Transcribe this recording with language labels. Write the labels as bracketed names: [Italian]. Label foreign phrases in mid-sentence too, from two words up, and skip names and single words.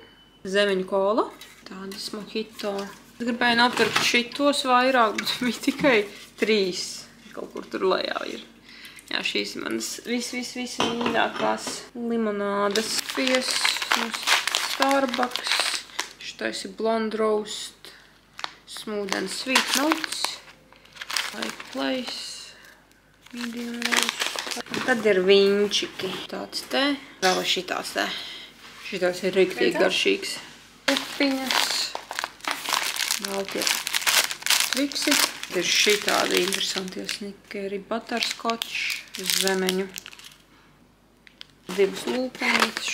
[Latvian] Zemeņu kola, tādas mojito. Es gribēju nopirkt šitos vairāk, bet bija tikai 3. Kaut kur tur lejā ir. Jā, šīs manas vismīļākās limonādas. Pies no Starbucks. Šitais ir Blonde Roast. [English] Smooth and Sweet Notes. Like Place. Medium Roast. [Latvian] Un tad ir vinčiki. Tāds te. Vēl šitās te. Šitās ir riktīgi garšīgs. Upiņas. Vēl tie Twixi. Ir šitādi interesantie snikeri. Butterscotch. Zemeņu. 2 lūpenītes.